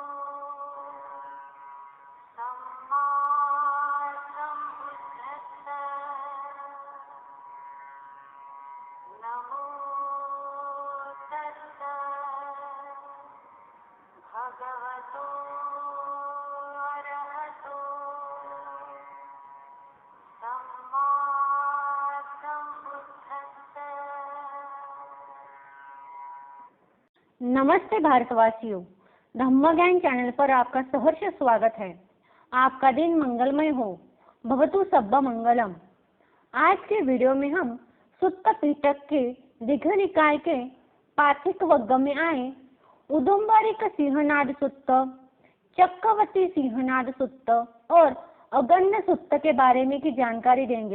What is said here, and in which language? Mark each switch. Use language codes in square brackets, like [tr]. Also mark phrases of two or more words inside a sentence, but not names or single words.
[pi] सम्मा सम्बुद्धस्सा नमो तस्सा भगवतो अरहतो सम्मा सम्बुद्धस्सा। [hi] नमस्ते भारतवासियों, धम्म ज्ञान चैनल पर आपका सहर्ष स्वागत है। आपका दिन मंगलमय हो, [pi] भवतु सब्बा मंगलम। [hi] आज के वीडियो में हम सुत्त पिटक के दीघ निकाय के पाथिक वग्ग में आए उदुम्बरिक सिंहनाद सुत्त, चक्रवर्ती सिंहनाद सुत्त और अगण्य सुत्त के बारे में की जानकारी देंगे।